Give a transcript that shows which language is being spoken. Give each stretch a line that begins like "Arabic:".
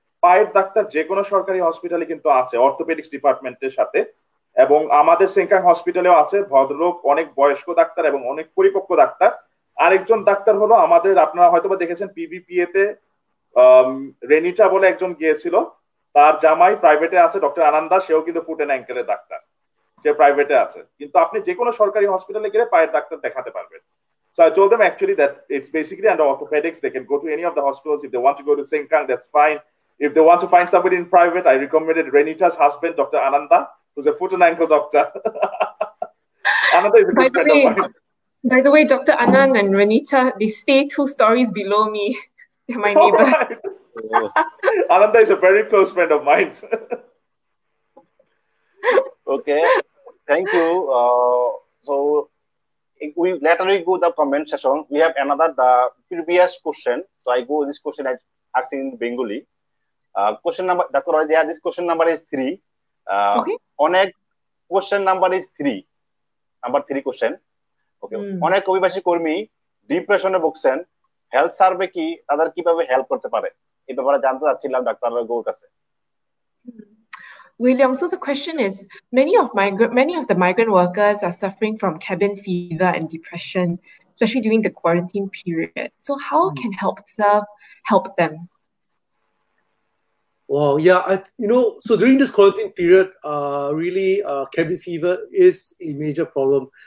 Bangla: পায়ের ডাক্তার যে কোনো সরকারি হসপিটালে কিন্তু আছে অর্থোপেডিক্স ডিপার্টমেন্টের সাথে, এবং আমাদের সেঙ্কাং হসপিটালেও আছে ভদ্রলোক, অনেক বয়স্ক ডাক্তার এবং অনেক পরিপক্ক ডাক্তার। আরেকজন ডাক্তার হলো আমাদের, আপনারা হয়তো দেখেছেন পিভিপিএ তে রেনিটা বলে একজন গিয়েছিল, তার জামাই প্রাইভেটে আছে ডক্টর আনন্দা, সেও কিন্তু ফুট এন্ড অ্যাঙ্কেলের ডাক্তার, সে প্রাইভেটে আছে। কিন্তু আপনি যে কোনো সরকারি হসপিটালে গেলে পায়ের ডাক্তার দেখাতে পারবেন।
English: So I told them actually that it's basically under orthopedics. They can go to any of the hospitals. If they want to go to Sengkang, that's fine. If they want to find somebody in private, I recommended Renita's husband, Dr. Ananda, who's a foot and ankle doctor. Ananda is a good friend of mine. By the way, Dr. Anand and Renita, they stay 2 stories below me. They're my neighbor. Right. Ananda is a very close friend of mine. Okay, thank you. So we later we go the comment section. We have another the previous question. So I go this question asking in Bengali. Question number, Dr. Raja, this question number is 3. Okay. অনেক question number is 3. Number 3 question. Okay.
Bangla: অনেক অভিবাসী কর্মী ডিপ্রেশনে ভুগছেন, health survey কি তাদের কিভাবে help করতে পারে এই ব্যাপারে জানতে চাচ্ছিলাম ডাক্তার গৌর কাছে।
English: William, so the question is, many of the migrant workers are suffering from cabin fever and depression, especially during the quarantine period. So how can HelpServe help them? Wow, yeah, so during this quarantine period, really, cabin fever is a major problem.